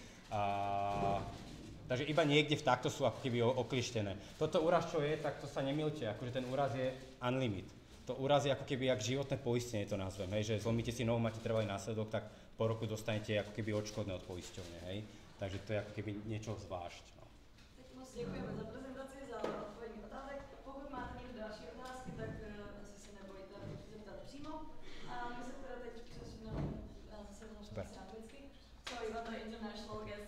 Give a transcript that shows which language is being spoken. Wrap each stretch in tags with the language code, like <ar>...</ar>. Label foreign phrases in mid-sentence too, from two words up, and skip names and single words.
<sk>Takže iba niekde v takto sú ako keby oklištené. Toto úraz, čo je, tak to sa nemýlte, akože ten úraz je unlimit. To úraz je ako keby jak životné poistenie, to nazvem, hej, že zlomíte si nohu, máte trvalý následok, tak po roku dostanete ako keby odškodné od poisťovne, hej. Takže to je ako keby niečo zvlášť. No.</sk> <cs>Tak moc děkujeme za prezentaci, za odpovědní otázek. Pokud máte někdo další otázky, tak asi se nebojte zeptat přímo. A my se teda teď přesuneme zase na anglicky.</cs> <en>So you got the international guest.</en>